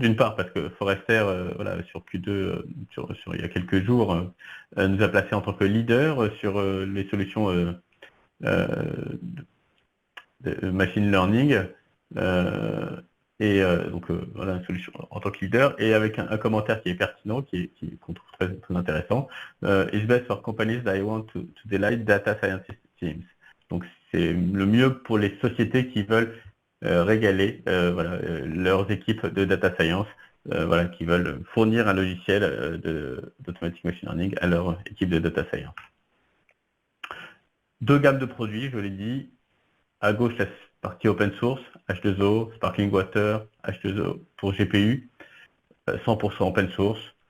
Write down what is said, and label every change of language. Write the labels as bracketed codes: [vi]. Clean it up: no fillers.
[fr] D'une part, parce que Forrester, voilà, sur Q2, il y a quelques jours, nous a placé en tant que leader sur les solutions de machine learning, Et voilà, une solution en tant que leader, et avec un commentaire qui est pertinent, qu'on trouve très, très intéressant. [en] It's best for companies that want to delight data scientist teams. [fr] Donc c'est le mieux pour les sociétés qui veulent régaler leurs équipes de data science, qui veulent fournir un logiciel d'automatic machine learning à leur équipe de data science. Deux gammes de produits, je l'ai dit. À gauche, la partie open source, H2O, Sparkling Water, H2O pour GPU, 100% open source.